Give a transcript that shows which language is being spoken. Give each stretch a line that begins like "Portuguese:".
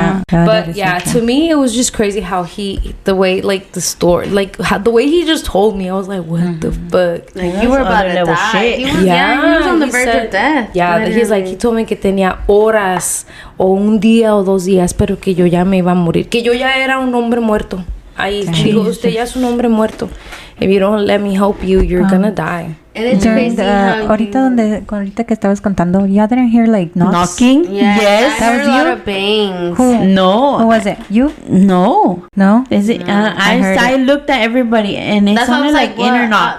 English: But yeah, to me it was just crazy how the way the story, the way he just told me, I was like, what the fuck? Like, you were about to die. He was on the verge of death. Yeah, he told me
Spanish: que tenía horas o un día o 2 días, pero que yo ya me iba a morir, que yo ya era un hombre muerto. Ahí digo, usted ya es un hombre muerto.
English: If you don't let me help you, you're gonna die. And it's crazy
Spanish: ahorita que estabas contando,
English: you didn't hear knocking? Yes. That was you? A lot of bangs. No. Who was it? You? No. Is it? I looked at everybody and it sounded like inner knocks.